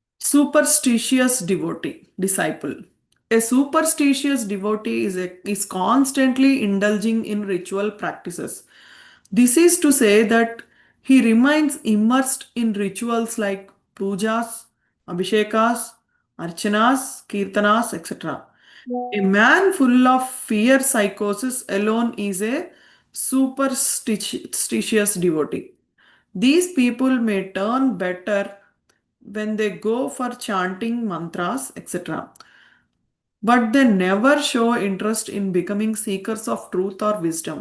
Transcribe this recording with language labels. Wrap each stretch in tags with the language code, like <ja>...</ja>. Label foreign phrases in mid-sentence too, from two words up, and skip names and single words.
<en>Superstitious devotee, disciple. A superstitious devotee is constantly indulging in ritual practices. This is to say that he remains immersed in rituals like pujas, abhishekas, archanas, kirtanas, etc. A man full of fear psychosis alone is a superstitious devotee. These people may turn better when they go for chanting mantras, etc. But they never show interest in becoming seekers of truth or wisdom.</en>